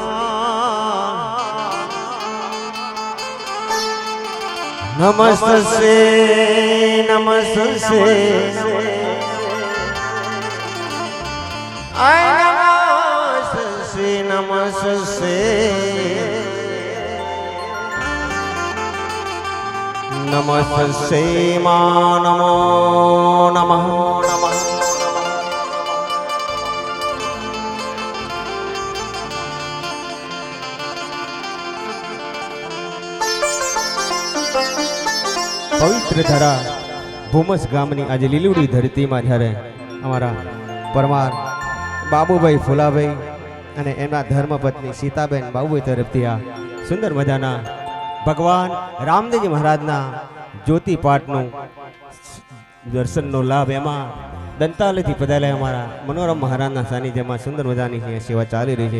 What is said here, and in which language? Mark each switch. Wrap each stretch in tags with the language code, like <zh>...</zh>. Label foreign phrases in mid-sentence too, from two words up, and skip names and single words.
<sa>नमस्ते नमस्ते नमस्ते नमस्ते नमस्ते मां नमो नमः नमः।</sa> <gu>પવિત્ર ધરા ભૂમસ ગામની આજ લીલુડી ધરતીમાં જ્યારે અમારા પરમાર બાબુભાઈ ફુલાભાઈ અને એમના ધર્મપત્ની સીતાબેન બાબુભાઈ તરફથી આ સુંદર મજાના ભગવાન રામદેવજી મહારાજના જ્યોતિ પાઠનું દર્શનનો લાભ એમાં દંતાલેથી પધારેલા અમારા મનોરમ મહારાજના સાનિધ્યમાં સુંદર મજાની સેવા ચાલી રહી છે।</gu>